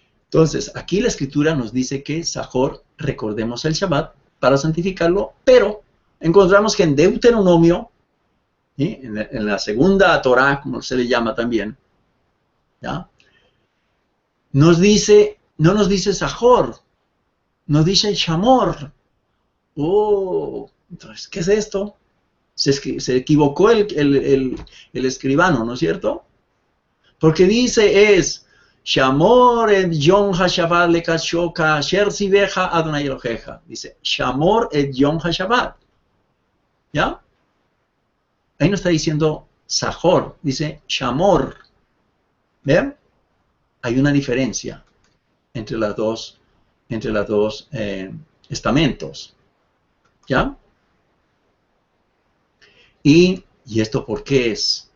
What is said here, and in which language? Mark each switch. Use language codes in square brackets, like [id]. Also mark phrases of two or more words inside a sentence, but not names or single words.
[es] Entonces, aquí la escritura nos dice que Sajor, recordemos el Shabbat para santificarlo, pero encontramos que en Deuteronomio, ¿sí?, en la segunda Torah, como se le llama también, ¿ya?, nos dice, no nos dice Sajor, nos dice Shamor. Oh, entonces, ¿qué es esto? Se equivocó el escribano, ¿no es cierto? Porque dice es [he] שמור את יום השבת לקדשו כאשר צוך אדוני אלוהיך. [es] Dice [he] שמור את יום השבת. [es] ¿Ya? Ahí no está diciendo Sajor, dice Shamor. ¿Ven? Hay una diferencia entre las dos estamentos. ¿Ya? ¿Y esto por qué es?